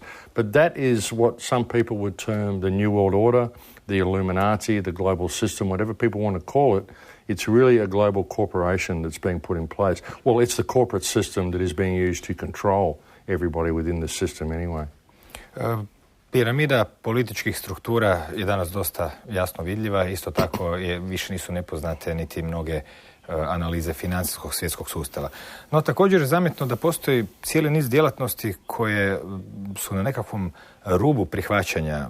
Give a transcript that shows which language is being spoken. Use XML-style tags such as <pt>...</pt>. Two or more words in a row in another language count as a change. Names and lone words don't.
<en>But that is what some people would term the New World Order, the Illuminati, the global system, whatever people want to call it. It's really a global corporation that's being put in place. Well, it's the corporate system that is being used to control everybody within the system anyway.</en> <hr>Piramida političkih struktura je danas dosta jasno vidljiva, isto tako više nisu nepoznate niti mnoge analize financijskog svjetskog sustava. No također je zametno da postoji cijeli niz djelatnosti koje su na nekakvom rubu prihvaćanja.</hr>